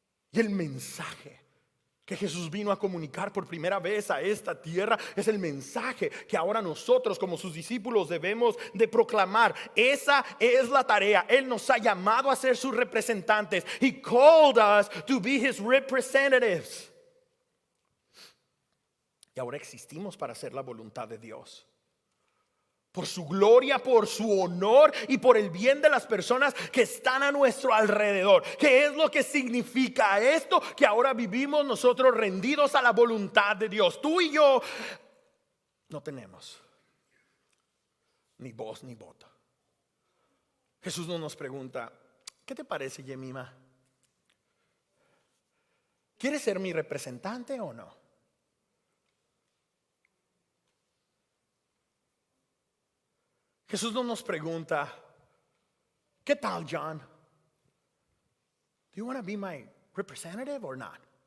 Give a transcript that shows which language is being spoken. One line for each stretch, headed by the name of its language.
Spanish: Y el mensaje que Jesús vino a comunicar por primera vez a esta tierra es el mensaje que ahora nosotros como sus discípulos debemos de proclamar. Esa es la tarea. Él nos ha llamado a ser sus representantes.
English: He called us to be his representatives.
Spanish: Y ahora existimos para hacer la voluntad de Dios. Por su gloria, por su honor y por el bien de las personas que están a nuestro alrededor. ¿Qué es lo que significa esto? Que ahora vivimos nosotros rendidos a la voluntad de Dios. Tú y yo no tenemos ni voz ni voto. Jesús no nos pregunta: ¿qué te parece, Yemima? ¿Quieres ser mi representante o no? Jesús no nos pregunta: ¿qué tal, John?
English: Do you want to be my representative or not?